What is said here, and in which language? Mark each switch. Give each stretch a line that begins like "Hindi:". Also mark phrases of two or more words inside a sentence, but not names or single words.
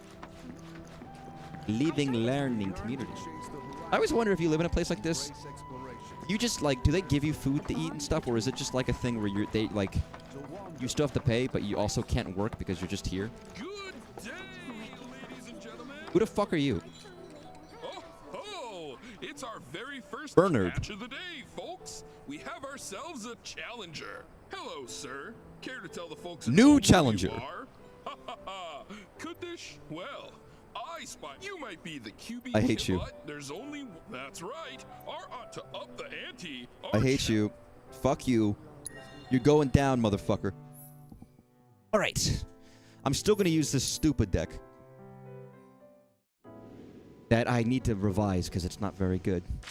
English: Living, learning community. I always wonder if you live in a place like this, you just like, do they give you food to eat and stuff, or is it just like a thing where you still have to pay, but you also can't work because you're just here? Good day, ladies and gentlemen. Who the fuck are you? Oh, it's our very first Bernard. match of the day, folks. We have ourselves a challenger. Hello, sir. Care to tell the folks at New home who challenger. you are? Ha ha ha. Kudish? Well, I spy. You might be the QB. I hate you. But there's only. That's right. To up the ante. I hate you. Fuck you. You're going down, motherfucker. Alright. I'm still gonna use this stupid deck. That I need to revise because it's not very good.